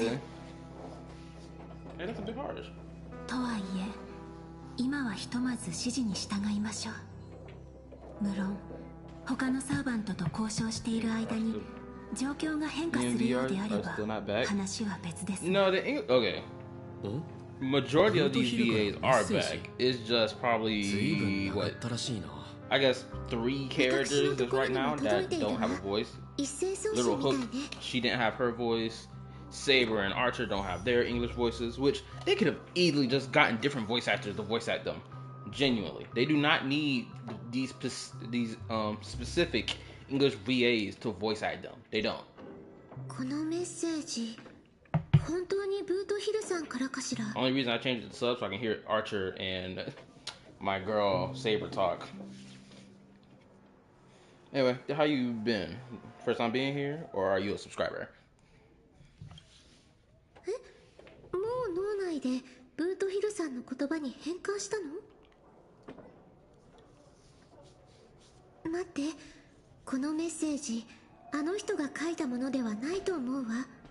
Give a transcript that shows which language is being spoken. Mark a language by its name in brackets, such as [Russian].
[English] nigga. Hey, that's a bit harsh. [Japanese] とはいえ今はひとまず指示に従いましょう。無論他のサーバントと交渉している間に状況が変化するようであれば話は別です。 [English] No, okay. Majority of these VAs are back. It's just probably what, I guess 3 characters just right now that don't have a voice. [Japanese] 一斉送信 [English] Little [Japanese] みたい [English] Hook, [Japanese] ね。 [English] she didn't have her voice. Saber and Archer don't have their English voices, which they could have easily just gotten different voice actors to voice act them. Genuinely, they do not need these specific English VAs to voice act them. They don't. [Japanese] このメッセージ、本当にブートヒルさんからかしら。 [English] Only reason I changed it to sub so I can hear Archer and my girl Saber talk. Anyway, how you been? First time being here, or are you a subscriber? [Japanese] もう脳内でブートヒルさんの言葉に変換したの？待って、このメッセージ、あの人が書いたものではないと思うわ。